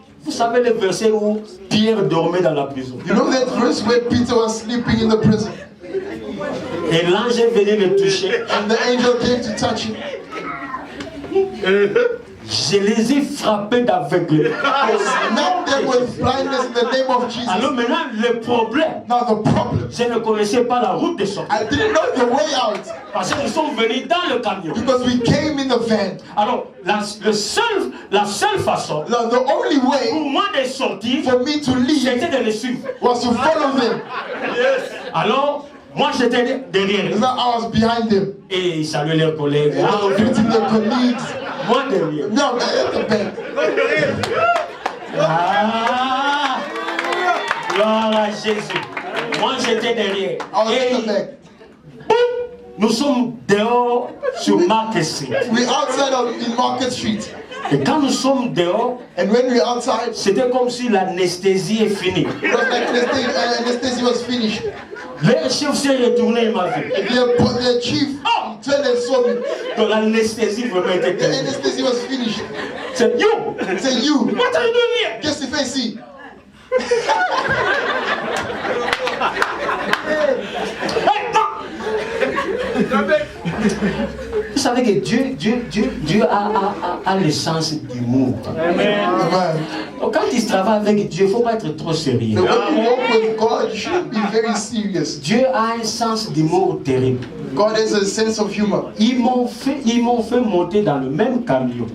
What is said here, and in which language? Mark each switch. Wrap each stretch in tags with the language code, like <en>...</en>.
<fr>Vous savez le verset où Pierre dormait dans la prison.</fr> <en>You know that verse where Peter was sleeping in the prison</en> <fr>Et l'ange est venu le toucher.</fr> <en>and the angel came to touch him?</en> <fr>Je les ai frappés d'aveuglement.</fr> <en>I smacked them with blindness in the name of Jesus.</en> <fr>Alors maintenant, le problème,</fr> <en>Now the problem,</en> <fr>je ne connaissais pas la route de sortie.</fr> <en>I didn't know the way out</en> <fr>Parce que nous sommes venus dans le camion.</fr> <en>because we came in the van.</en> <fr>Alors, la seule façon</fr> <en>Now the only way</en> <fr>pour moi de sortir,</fr> <en>for me to leave</en> <fr>c'était de les suivre.</fr> <en>was to follow them.</en> <fr>Alors, moi j'étais derrière.</fr> <en>So I was behind them.</en> <fr>Et ils saluaient leurs collègues.</fr> <en>I was greeting their colleagues.</en> <fr>Moi derrière.</fr> <en>No, at the back.</en> <fr>Ah! Gloire à Jésus. Moi j'étais derrière.</fr> <en>I was</en> <fr>Et</fr> <en>at the back.</en> <fr>boum, nous sommes dehors sur Market Street.</fr> <en>We're outside in Market Street.</en> <fr>Et quand nous sommes dehors,</fr> <en>And when we're outside,</en> <fr>c'était comme si l'anesthésie est finie.</fr> <en>it was like anesthesia was finished.</en> <fr>Le chef s'est retourné, il m'a vu.</fr> <en>The chief turned and saw me.</en> <fr>Donc l'anesthésie vraiment était</fr> <en>The</en> <fr>terminée.</fr> <en>anesthesia was finished.</en> <fr>C'est</fr> <en>you! Say, you, What are you doing here?</en> <fr>qu'est-ce que tu fais ici? Hey, non! Vous savez que Dieu a le sens d'humour. Amen. Donc quand il travaille avec Dieu, il ne faut pas être trop sérieux.</fr> <en>So when you walk with God, you shouldn't be very serious.</en> <fr>Dieu a un sens d'humour terrible.</fr> <en>God has a sense of humor.</en> <fr>Ils m'ont fait monter dans le même camion.</fr>